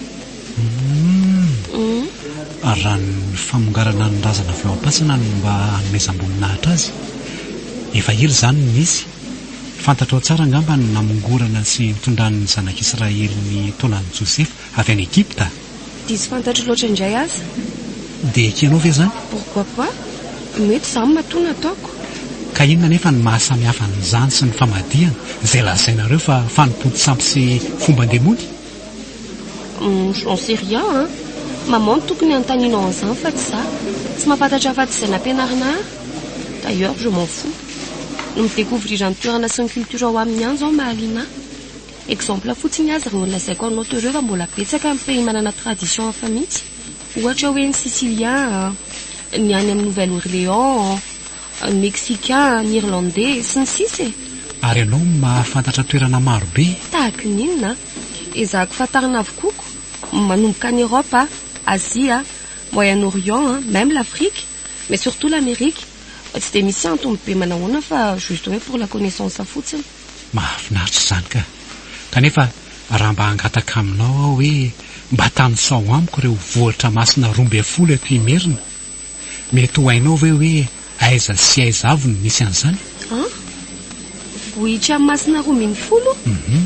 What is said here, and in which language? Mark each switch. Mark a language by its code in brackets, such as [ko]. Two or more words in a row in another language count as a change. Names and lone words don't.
[mg] Raha ny famongarana ny razana avy ao am-pasana no mba hanomezam-boninahitra azy, efa ely izany ny misy. Fantatrao tsara angamba ny namongorana sy nitondran'ny zanak'Israely ny taonan'i Josefa avy any Egypta. Diso fantatro loatra indray aza. Dia ekenao ve zany? [fr] Pourquoi pas? [mg] Mety izany matoa nataoko. Ka inona nefa ny mahasamihafa n'izany sy ny famadihana izay lazainareo fa fanompoty sampy sy fomba andemony? [fr] J'en sais rien [mg] Maman no tokony antaninao an'izany fa tsy za. Tsy mahafantatra afa-tsy izay nampianarina. [fr] D'ailleurs, je m'en fous. [mg] No midécouvrir ny toerana sy ny culture ao amin'ny any zao mahaliana. Exemple fotsiny azy ireo lazaiko anao ireo fa mbola betsaka amin'ny pays manana tradition hafa mihitsy. Ohatra hoe ny Sicilien, ny any amin'ny Nouvelle-Orléans, ny Mexicain, ny Irlandais sy ny sisa. Ary ianao mahafantatra toerana maro be. Tahaka ninona? Ezahako fantarina avokoko. Manomboka any Europe, Asie, Moyen-Orient, [fr] même l'Afrique, mais surtout l'Amérique. [mg] Tsy dia misy antony be manahoana fa juste hoe [fr] pour la connaissance [mg] fotsiny. Mahafinaritra izany ka. Kanefa raha mba hangataka aminao aho hoe mba tanosao amiko ireo vohatra masina 12 eto Imerina, mety ho hainao ve hoe aiza sy aiza avy no misy an'izany? Vohitra amin'ny masina 12?